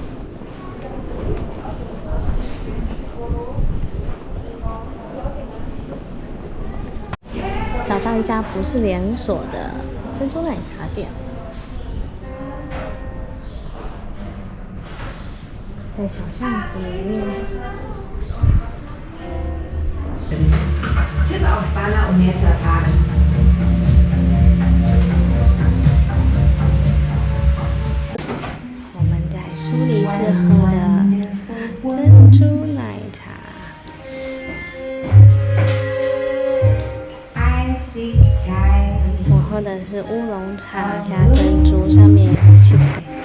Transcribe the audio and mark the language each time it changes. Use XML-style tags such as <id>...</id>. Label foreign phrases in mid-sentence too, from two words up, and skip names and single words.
<zh>找到一家不是连锁的珍珠奶茶店，在小巷子里面。</zh> <de>Tipp aufs Banner, um mehr zu erfahren.</de> <zh>我们在苏黎世喝的珍珠奶茶。我喝的是乌龙茶加珍珠，上面有</zh> <en>cheese cake。</en>